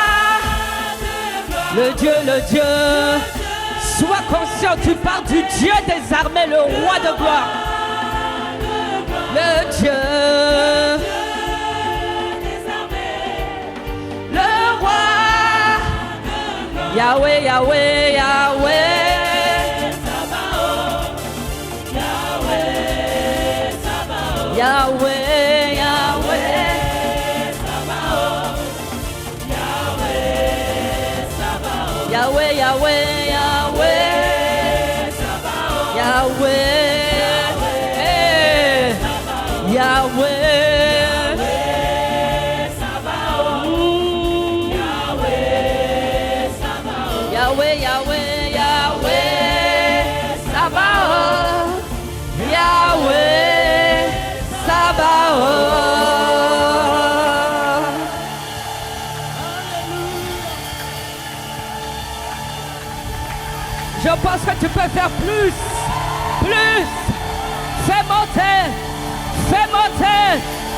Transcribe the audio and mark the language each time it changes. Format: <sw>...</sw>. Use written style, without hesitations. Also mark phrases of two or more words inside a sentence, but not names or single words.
<fr>Le Dieu, sois conscient, tu parles du Dieu des armées, le roi de gloire. Le Dieu des armées, le roi. Yahweh, Yahweh, Yahweh. Yahweh, Yahweh, Yahweh. Yahweh, Yahweh, Yahweh, Yahweh, Yahweh, Yahweh, Yahweh, Yahweh, Sabaoth, Yahweh, Sabaoth. Je pense que tu peux faire plus. Fais monter.</fr>